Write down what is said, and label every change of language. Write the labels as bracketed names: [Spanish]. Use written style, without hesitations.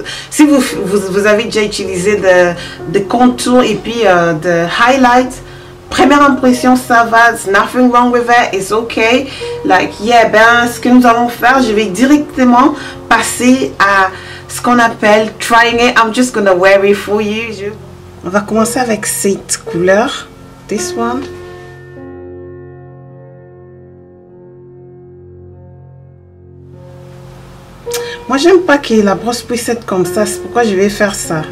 [French] Si vous avez déjà utilisé de contours et puis de highlights, première impression ça va, [English] there's nothing wrong with it, it's okay. Like yeah, [French] ben ce que nous allons faire, je vais directement passer à ce qu'on appelle [English] trying it. I'm just gonna wear it for you. [French] On va commencer avec cette couleur, [English] this one. [French] Moi, j'aime pas que la brosse puisse être comme ça. C'est pourquoi je vais faire ça.